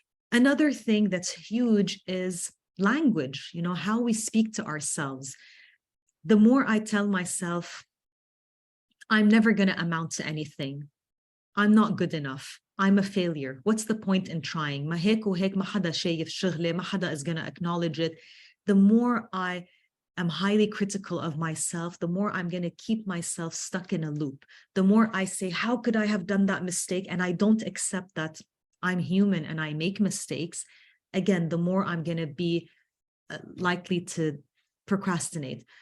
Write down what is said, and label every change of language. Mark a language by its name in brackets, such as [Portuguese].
[English] Another thing that's huge is language, how we speak to ourselves. The more I tell myself, I'm never going to amount to anything. I'm not good enough. I'm a failure. What's the point in trying? [Arabic] ما هيك وهيك ما حدا شايف شغلي, ما حدا [English] is going to acknowledge it. The more I am highly critical of myself, the more I'm going to keep myself stuck in a loop. The more I say, how could I have done that mistake? And I don't accept that I'm human and I make mistakes. Again, the more I'm going to be likely to procrastinate.